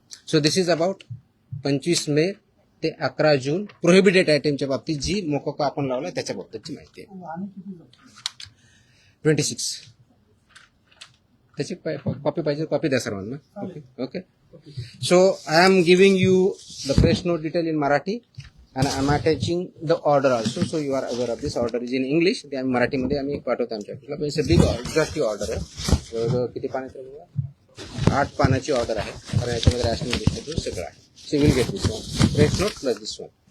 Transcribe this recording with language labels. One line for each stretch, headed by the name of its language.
English: So this is about
Marathi: 25 मे ते 11 जून prohibited आयटमच्या बाबतीत जी मोकोका आपण लावला त्याच्या बाबतीतची माहिती आहे. 26. त्याची कॉपी पाहिजे, कॉपी द्या सर्वांना. Okay.
English: So I am giving you the press note detail in Marathi and I am attaching the order also, so you are aware of this. Order is in English.
Marathi: ते आम्ही मराठीमध्ये आम्ही पाठवतो आमच्या ऑफिसला. पण
English: big exhaustive order
Marathi: आहे. जवळजवळ किती पानाची आहे? 8 पानाची ऑर्डर आहे. कारण याच्यामध्ये रॅशनिंग डिस्ट्रीब्यूट सगळं आहे.
English: So will get this one press note plus this one.